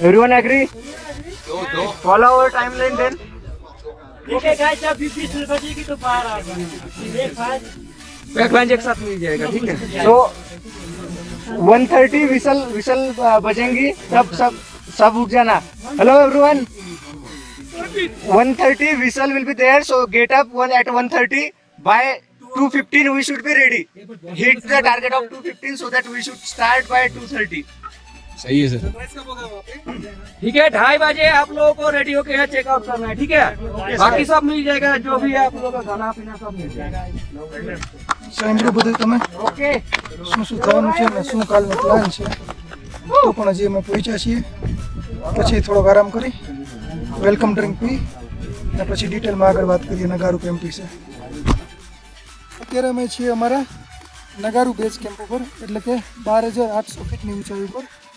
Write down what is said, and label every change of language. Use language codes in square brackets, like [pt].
[en] Everyone agree? Follow our timeline then. [hi] ठीक है guys, जब 20 बजे की तो बाहर आ जाए, पैक लंच एक साथ मिल जाएगा, ठीक है। तो 1:30 विसल बजेंगी, सब उठ जाना। [en] Hello everyone, 1:30 whistle will be there, so get up at 1:30. By 2:15 we should be ready. Hit the target of 2:15 so that we should start by 2:30. [hi] सही है सर। ठीक है, 2:30 बजे आप लोगों को रेडी होके यहाँ चेकआउट करना है, ठीक है। बाकी सब मिल जाएगा, जो भी है आप लोगों का खाना पीना सब मिल जाएगा। [gu] સાંભળ્યું બધું તમે ઓકે, શું થવાનું છે ને શું કાલનો પ્લાન છે, તો પણ હજી અમે પહોંચ્યા છીએ, પછી થોડોક આરામ કરી વેલકમ ડ્રિંક પી અને પછી ડિટેલમાં આગળ વાત કરીએ નગારુ કેમ્પ વિશે. અત્યારે અમે છીએ અમારા નગારુ બેઝ કેમ્પ ઉપર, એટલે કે 12,800 ફીટની ઊંચાઈ ઉપર.